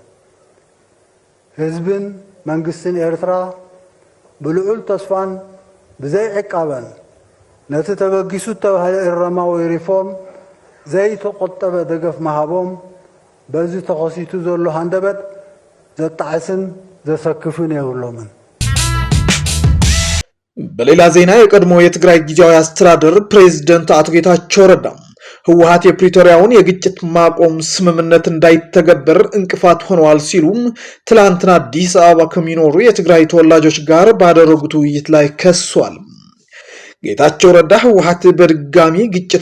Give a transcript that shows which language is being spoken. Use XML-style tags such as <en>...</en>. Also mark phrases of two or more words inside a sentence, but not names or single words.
<ti>ህዝብን መንግስትን ኤርትራ ብልዑል ተስፋን ብዘይ ዕቃበን ነቲ ተበጊሱ ተባህለ እረማዊ ሪፎርም ዘይተቆጠበ ደገፍ መሃቦም በዚ ተኸሲቱ ዘሎ ሃንደበት ዘጣዕስን ዘሰክፍን የብሎምን።</ti> <am>በሌላ ዜና የቀድሞ የትግራይ ጊዜያዊ አስተዳደር ፕሬዝዳንት አቶ ጌታቸው ረዳ ህወሓት የፕሪቶሪያውን የግጭት ማቆም ስምምነት እንዳይተገበር እንቅፋት ሆነዋል ሲሉም ትላንትና አዲስ አበባ ከሚኖሩ የትግራይ ተወላጆች ጋር ባደረጉት ውይይት ላይ ከሷል። ጌታቸው ረዳ ህወሓት በድጋሚ ግጭት</am>